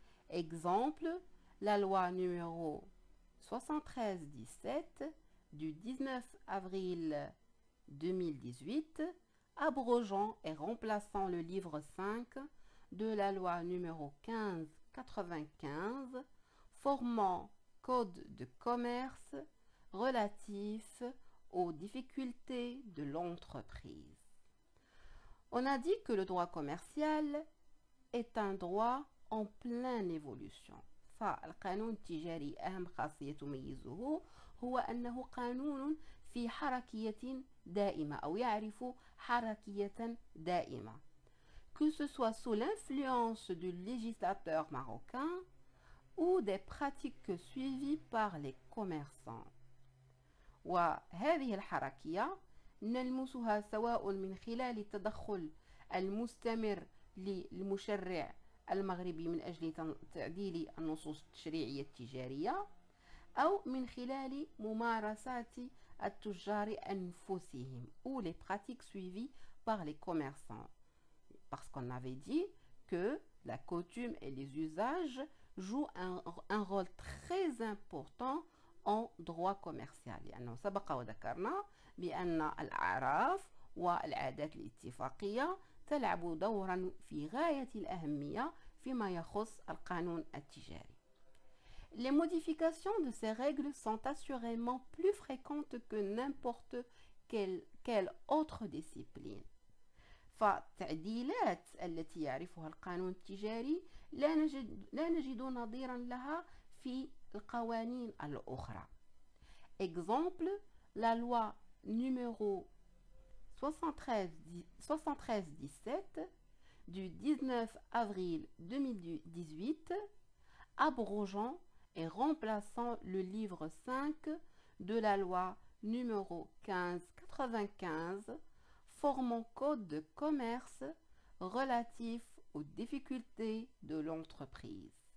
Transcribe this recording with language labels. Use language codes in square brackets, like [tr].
[fr] Exemple, la loi numéro 73-17 du 19 avril 2018, abrogeant et remplaçant le livre 5 de la loi numéro 15-95, formant code de commerce relatif aux difficultés de l'entreprise. On a dit que le droit commercial est un droit en pleine évolution. [ar] فالقانون التجاري أهم خاصية تميزه هو أنه قانون في حركية دائمة أو يعرف حركية دائمة. [fr] Que ce soit sous l'influence du législateur marocain ou des pratiques suivies par les commerçants. [ar] وهذه الحركية نلمسها سواء من خلال التدخل المستمر للمشرع المغربي من أجل تعديل النصوص التشريعية التجارية أو من خلال ممارسات التجار أنفسهم [fr] ou les pratiques suivies par les commerçants. Parce qu'on avait dit que la coutume et les usages jouent un rôle très important en droit commercial. [ar] لأنه سبق وذكرنا بأن الأعراف والعادات الاتفاقية تلعب دورا في غاية الأهمية فيما يخص القانون التجاري. [fr] Les modifications de ces règles sont assurément plus fréquentes que n'importe quelle autre discipline. [ar] فالتعديلات التي يعرفها القانون التجاري لا نجد نظيرا لها في القوانين الأخرى. [fr] Exemple, la loi numéro 73-17 du 19 avril 2018, abrogeant et remplaçant le livre 5 de la loi numéro 15-95, formant code de commerce relatif aux difficultés de l'entreprise.